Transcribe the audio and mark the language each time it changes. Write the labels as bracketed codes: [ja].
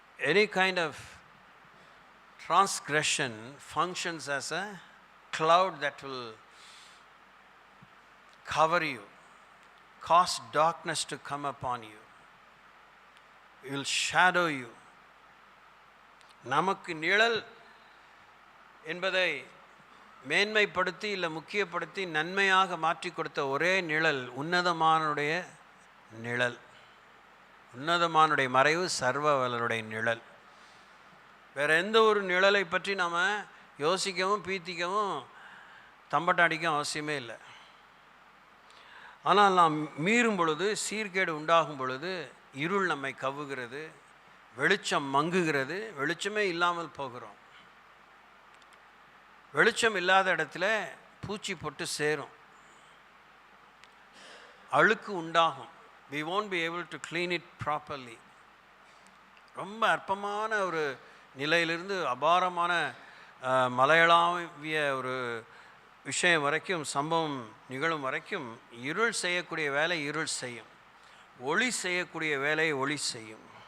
[en] Any kind of transgression functions as a cloud that will cover you, cause darkness to come upon you, it will shadow you. [ta] நமக்கு நிழல் என்பதை மேன்மைப்படுத்தி இல்லை முக்கியப்படுத்தி நன்மையாக மாற்றி கொடுத்த ஒரே நிழல் உன்னதமானுடைய நிழல். உன்னதமானுடைய மறைவு சர்வவல்லருடைய நிழல். வேறு எந்த ஒரு நிழலை பற்றி நாம் யோசிக்கவும் பீத்திக்கவும் தம்பட்டாடிக்கவும் அவசியமே இல்லை. ஆனால் நாம் மீறும் பொழுது, சீர்கேடு உண்டாகும் பொழுது இருள் நம்மை கவ்வுகிறது, வெளிச்சம் மங்குகிறது, வெளிச்சமே இல்லாமல் போகிறோம். வெளிச்சம் இல்லாத இடத்துல பூச்சி போட்டு சேரும், அழுக்கு உண்டாகும். [en] We won't be able to clean it properly. [ta] ரொம்ப அற்பமான ஒரு நிலையிலிருந்து அபாரமான மலையளாவிய ஒரு விஷயம் வரைக்கும், சம்பவம் நிகழும் வரைக்கும் இருள் செய்யக்கூடிய வேலை இருள் செய்யும், ஒளி செய்யக்கூடிய வேலையை ஒளி செய்யும்.